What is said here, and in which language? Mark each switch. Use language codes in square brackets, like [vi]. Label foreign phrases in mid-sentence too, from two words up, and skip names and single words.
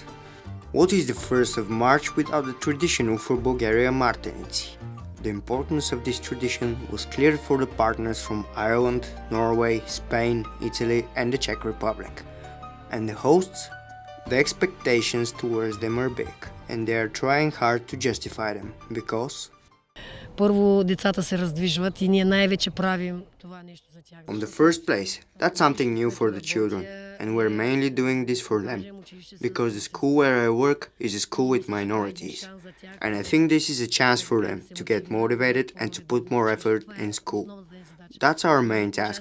[en] What is the 1st of March without the traditional for Bulgaria Martenici? The importance of this tradition was clear for the partners from Ireland, Norway, Spain, Italy and the Czech Republic. And the hosts? The expectations towards them are big, and they are trying hard to justify them, because [bg] Първо, децата се раздвижват и ние най-вече правим това нещо за тях. [en] On the first place, that's something new for the children, and we're mainly doing this for them, because the school where I work is a school with minorities, and I think this is a chance for them to get motivated and to put more effort in school. That's our main task.